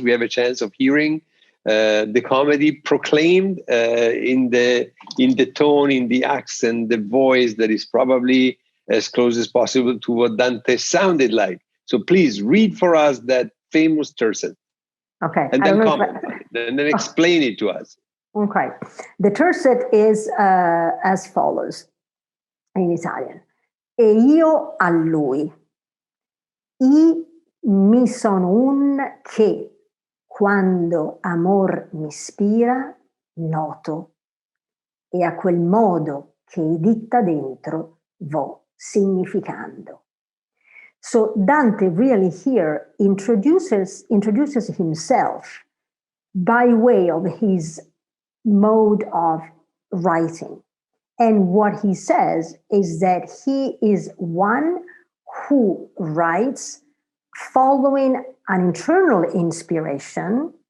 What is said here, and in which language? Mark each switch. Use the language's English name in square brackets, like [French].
[English] We have a chance of hearing the comedy proclaimed in the tone, in the accent, the voice that is probably as close as possible to what Dante sounded like. So please read for us that famous tercet. Okay. And then comment on it, and then explain it to us. Okay. The tercet is as follows in Italian. [Italian] E io a lui, mi sono un che, quando amor m'ispira, noto, e a quel modo che ditta dentro vo significando. [English] So Dante really here introduces himself by way of his mode of writing. And what he says is that he is one who writes following an internal inspiration.